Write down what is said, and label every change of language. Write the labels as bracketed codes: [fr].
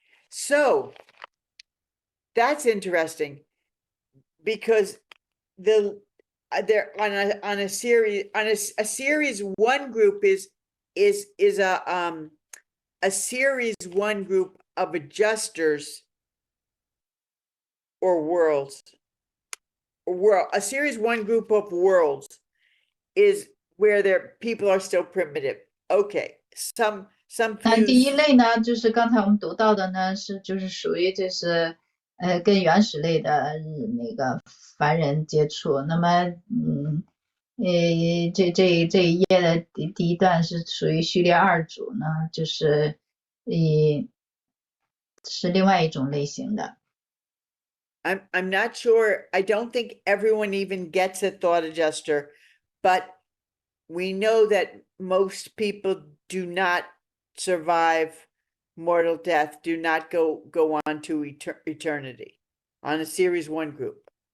[en] So that's interesting, because they're on a series 1 group is a series 1 group of adjusters or worlds, a series 1 group of worlds is where their people are still primitive. Okay, some [zh] 那第一 [en] views [zh] 类呢，就是刚才我们读到的呢，就是属于跟原始类的那个凡人接触。那么这一页的第一段是属于序列二组呢，就是是另外一种类型的。 [en] I'm not sure. I don't think everyone even gets a thought adjuster, but we know that most people do not survive mortal death, do not go on to eternity on a series 1 group.